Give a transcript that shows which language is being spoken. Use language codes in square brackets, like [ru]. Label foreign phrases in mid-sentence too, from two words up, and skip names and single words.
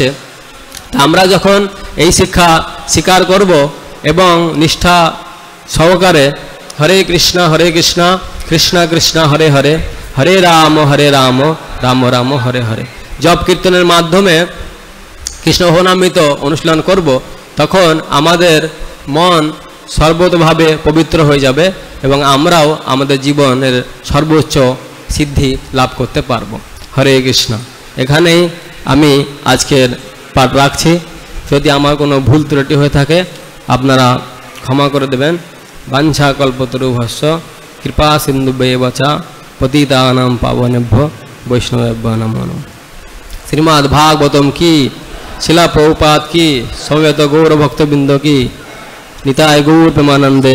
[bn] তা আমরা যখন এই শিক্ষা স্বীকার করব এবং নিষ্ঠা সহকারে হরে কৃষ্ণ কৃষ্ণ কৃষ্ণ হরে হরে, হরে রাম রাম রাম হরে হরে জপ কীর্তনের মাধ্যমে কৃষ্ণ নামামৃত অনুশীলন করব, তখন আমাদের মন সর্বতভাবে পবিত্র হয়ে যাবে এবং আমরাও আমাদের জীবনের সর্বোচ্চ সিদ্ধি লাভ করতে পারব। হরে কৃষ্ণ। এখানেই আমি আজকের পাঠ রাখছি। যদি আমার কোনো ভুল ত্রুটি হয়ে থাকে আপনারা ক্ষমা করে দেবেন। [sa] বাঞ্ছা কল্পতরুভস্য কৃপা সিন্ধুভ্যেব চ পতিতানাং পাবনেভ্যো বৈষ্ণবেভ্যো নমো নমঃ। [bn] শ্রীমদ্ ভাগবতম কি, শিলা প্রভুপাদ কি, সমবেত গৌর ভক্তবৃন্দ কি, নিতাই গৌর প্রেমানন্দে।